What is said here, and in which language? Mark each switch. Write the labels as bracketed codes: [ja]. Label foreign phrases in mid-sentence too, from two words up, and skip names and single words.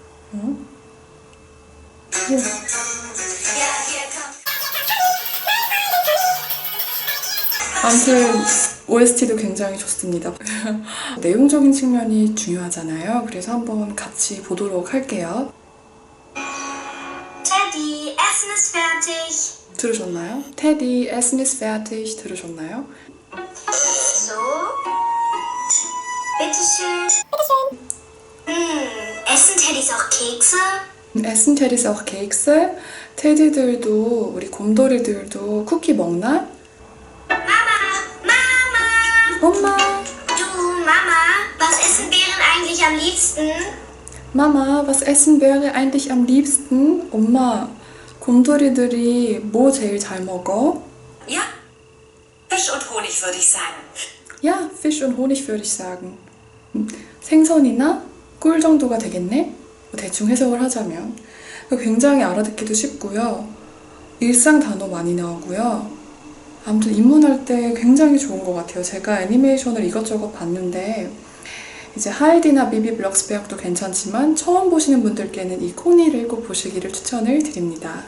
[ko] 아무튼 OST도 굉장히 좋습니다. 내용적인 측면이 중요하잖아요. 그래서 한번 같이 보도록 할게요. [de] ZDF Essen ist fertig. [ko] 들으셨나요? 테디, [de] Essen ist fertig 들으셨나요? So. Bitteschön. Essen Teddys auch Kekse? Essen Teddys auch Kekse? [ko] 테디들도 우리 곰돌이들도 쿠키 먹나? [de] Mama! [ko] 엄마! [de] Du, Mama, was essen Bären eigentlich am liebsten? Mama, was essen wäre eigentlich am liebsten? 엄마, 곰돌이들이 뭐 제일 잘 먹어? Ja, Fisch und Honig würde ich sagen. Ja, Fisch und Honig würde ich sagen. [ko] 생선이나 꿀 정도가 되겠네? 대충 해석을 하자면. 굉장히 알아듣기도 쉽고요. 일상 단어 많이 나오고요. 아무튼 입문할 때 굉장히 좋은 것 같아요. 제가 애니메이션을 이것저것 봤는데 이제 하이디나 비비 블럭스베어도 괜찮지만 처음 보시는 분들께는 이 코니를 꼭 보시기를 추천을 드립니다.